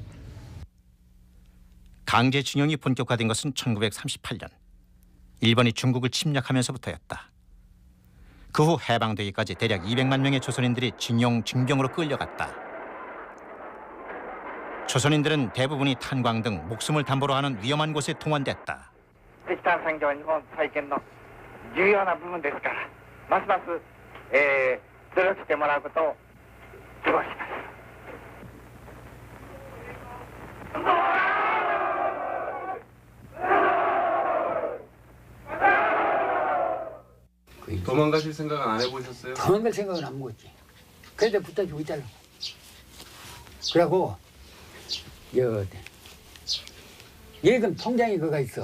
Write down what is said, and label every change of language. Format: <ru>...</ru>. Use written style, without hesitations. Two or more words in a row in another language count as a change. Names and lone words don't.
<ko>강제징용이 본격화된 것은 1938년. 일본이 중국을 침략하면서부터였다. 그 후 해방되기까지 대략 200만 명의 조선인들이 징용, 징병으로 끌려갔다. 조선인들은 대부분이 탄광 등 목숨을 담보로 하는 위험한 곳에 동원됐다.</ko> <ja>石炭産業は日本再建の重要な部分ですからますます、努力してもらうことを希望します。</ja> <ko>도망가실 생각은 안 해보셨어요? 도망갈 생각은 안 먹었지. 그래도 붙어주고 있잖아. 그러고 예금 통장이 그거 있어.</ko>